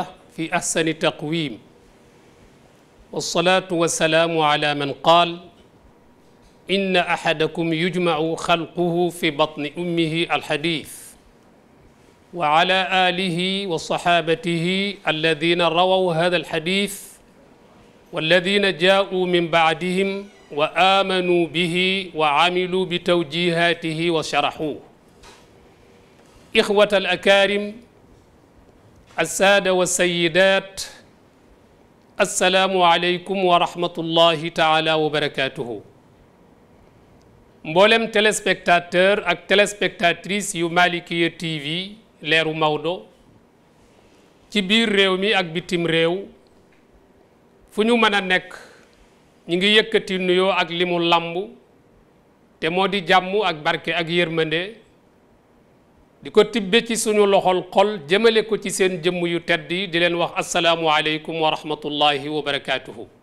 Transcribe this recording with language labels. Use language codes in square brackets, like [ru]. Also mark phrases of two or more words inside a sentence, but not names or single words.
[ar] في أحسن تقويم والصلاة والسلام على من قال إن أحدكم يجمع خلقه في بطن أمه الحديث وعلى آله وصحابته الذين رووا هذا الحديث والذين جاءوا من بعدهم وآمنوا به وعملوا بتوجيهاته وشرحوه إخوة الأكارم السادة والسيدات السلام عليكم ورحمة الله تعالى وبركاته [wo] mboolem téléspectateur ak téléspectatrice yu Malikia TV leeru Maodo ci biir réew mi ak bitim réew fu ñu mën a nekk ñi ngi yëkkati nuyoo ak limu lamb te moo di jàmm ak barke ak yërmande di ko tibbe ci suñu loxol xol jëmale ko ci seen jëmm yu tedd yi di leen wax [ar] السلام عليكم ورحمة الله وبركاته